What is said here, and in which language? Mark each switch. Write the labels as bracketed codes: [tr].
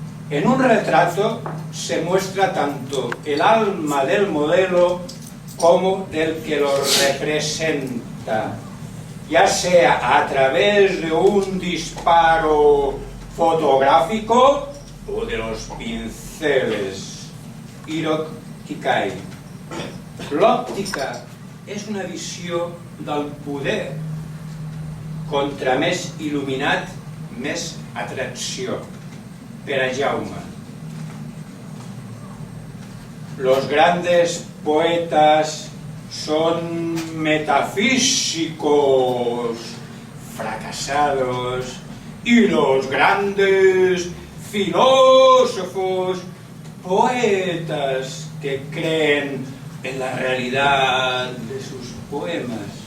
[es] En un retrato se muestra tanto el alma del modelo como del que lo representa, ya sea a través de un disparo fotográfico o de los pinceles. Hiroki Kikai. [ca] L'òptica és una visió del poder. Contra més il·luminat, més atracció. Per a Jaume. [es] Los grandes poetas son metafísicos fracasados y los grandes filósofos poetas que creen en la realidad de sus poemas.